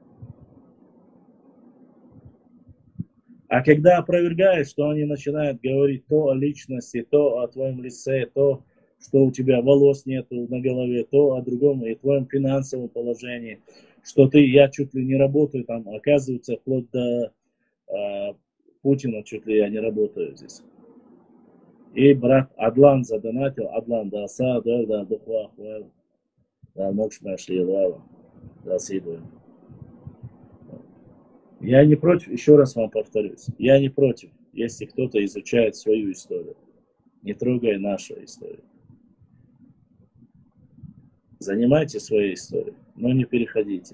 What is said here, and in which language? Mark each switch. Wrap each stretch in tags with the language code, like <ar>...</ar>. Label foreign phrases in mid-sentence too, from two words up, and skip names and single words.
<ru>А когда опровергаешь, что они начинают говорить то о личности, то о твоем лице, то, что у тебя волос нету на голове, то о другом и твоем финансовом положении, что я чуть ли не работаю там, оказывается, вплоть до Путина чуть ли я не работаю здесь. И брат Адлан задонатил, Адлан, да, да, духва, да, мокш нашли, да, сидуем. Я не против, еще раз вам повторюсь, я не против, если кто-то изучает свою историю, не трогая нашу историю. Занимайтесь своей историей, но не переходите.</ru>